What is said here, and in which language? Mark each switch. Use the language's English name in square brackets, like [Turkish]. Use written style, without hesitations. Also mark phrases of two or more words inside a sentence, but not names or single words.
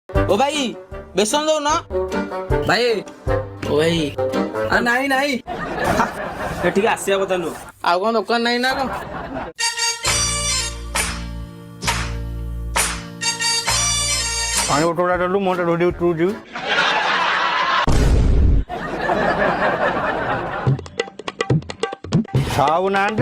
[Hindi] ओ भाई बेसन दो ना भाई ओ भाई [Odia] ନାଇଁ ନାଇଁ ଏଠିକି ଆସିବା କଥା ନୁହଁ। ଆଉ କଣ ଦୋକାନ ନାହିଁ ନା କଣ? ପାଣି ବୋଟଲଟା ଦେଲୁ ମୁଁ ଢୋଡ଼ି ଉଠୁଛି। ସାହୁ ନାହାନ୍ତି